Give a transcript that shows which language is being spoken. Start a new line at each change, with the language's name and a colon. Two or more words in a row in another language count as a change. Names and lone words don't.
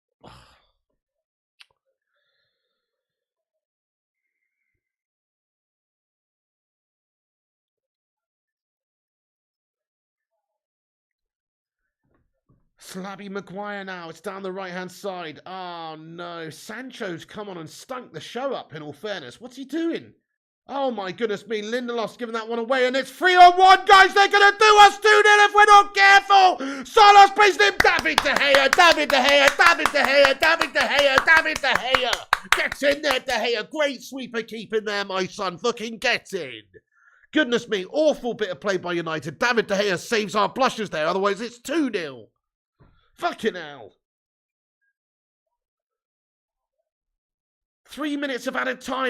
English: Slabby Maguire now. It's down the right-hand side. Oh, no. Sancho's come on and stunk the show up, in all fairness. What's he doing? Oh, my goodness me. Lindelof's giving that one away, and it's 3-on-1, guys. They're going to do us 2-0 if we're not careful. Salas plays him. David De Gea, David De Gea, David De Gea, David De Gea, David De Gea. Gets in there, De Gea. Great sweeper keeping there, my son. Fucking get in. Goodness me. Awful bit of play by United. David De Gea saves our blushes there. Otherwise, it's 2-0. Fucking hell. 3 minutes of added time.